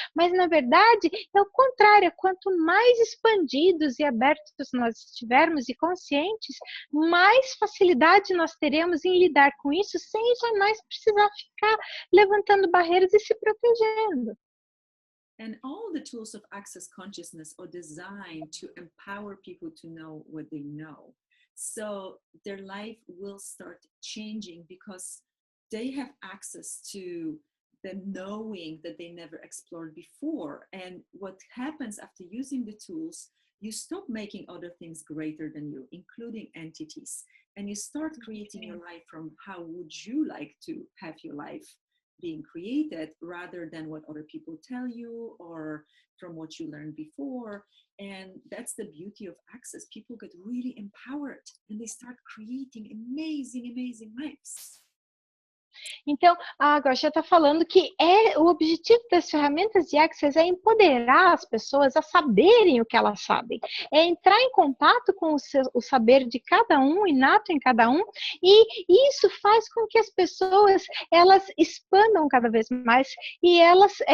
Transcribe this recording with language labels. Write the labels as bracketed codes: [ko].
[pt] Mas, na verdade, é o contrário. Quanto mais expandidos e abertos nós estivermos e conscientes, mais facilidade nós teremos em lidar com isso, sem jamais precisar ficar levantando barreiras e se protegendo. [en] And all the tools of access consciousness are designed to empower people to know what they know. So their life will start changing because they have access to the knowing that they never explored before. And what happens after using the tools, you stop making other things greater than you, including entities. And you start creating your life from how would you like to have your life being created rather than what other people tell you or from what you learned before. And that's the beauty of access. People get really empowered and they start creating amazing, amazing lives. [pt] Então, a Gosha está falando que o objetivo das ferramentas de Access é empoderar as pessoas a saberem o que elas sabem, é entrar em contato com o saber de cada um, inato em cada um, e isso faz com que as pessoas elas expandam cada vez mais e elas